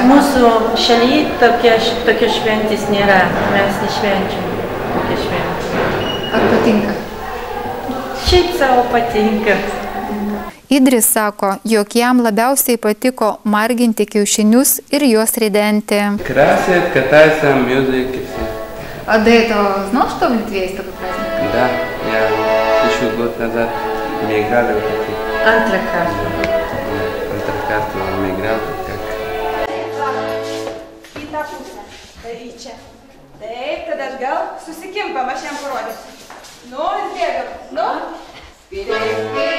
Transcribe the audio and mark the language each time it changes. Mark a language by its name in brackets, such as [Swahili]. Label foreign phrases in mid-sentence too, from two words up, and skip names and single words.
[Lithuanian] Mūsų šalyje tokia šventės nėra. Mes nešvenčiam tokia šventė. Ar patinka? Šiaip savo patinka. Idris sako, jog jam labiausiai patiko marginti kiaušinius ir juos ridenti. [Russian] Красят, катаются, мюзик и все. А до этого знал, что в Литве есть такой праздник? Да, я 1000 год назад мы играли в такие. [Lithuanian] Antrą [Russian] Kartu мы играли как. [Lithuanian] Į tą pusę. Tai į čia. Taip, tada atgal. Susikimpam, aš jam parodysiu. Nu, ir bėgam. Nu. Spėlėjim.